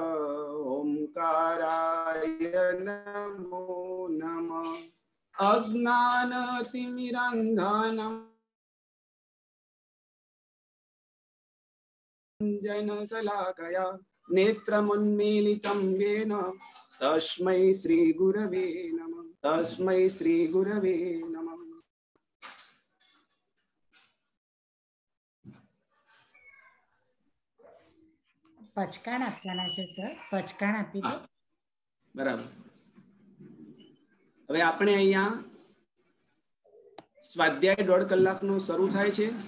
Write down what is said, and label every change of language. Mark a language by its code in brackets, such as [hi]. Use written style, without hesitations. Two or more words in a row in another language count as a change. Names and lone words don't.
[sa] ओंकाराय नमो नमः अज्ञानतिमिरान्धानं जनशलाकया नेत्रमुन्मीलितं येन तस्मै श्री गुरवे नमः तस्मै श्री गुरवे नमः। [gu] પચકાણ આપવાના છે સર, પચકાણ આપી દો. બરાબર. હવે આપણે અહીંયા સ્વાધ્યાય 1.5 કલાકનો શરૂ થાય છે.